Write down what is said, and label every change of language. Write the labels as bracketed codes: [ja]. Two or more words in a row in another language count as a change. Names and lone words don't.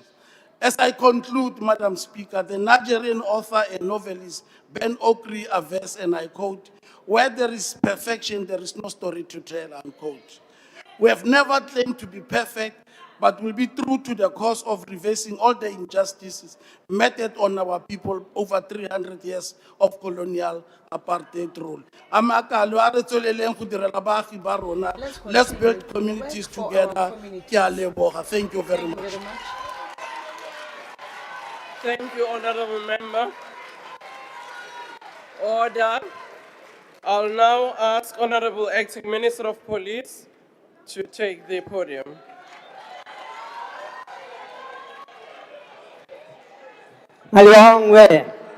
[en] As I conclude, Madam Speaker, the Nigerian author and novelist Ben Okri averse, and I quote, "Where there is perfection, there is no story to tell," unquote. We have never claimed to be perfect, but will be true to the cause of reversing all the injustices meted on our people over 300 years of colonial apartheid rule. [tn] Amakalo a re tsweleleng go direla baagi ba rona. [en] Let's build communities together. [tn] Ke a leboga. [en] Thank you very much. Thank you, Honorable Member. Order. I'll now ask Honorable Acting Minister of Police to take the podium. Maliongwe.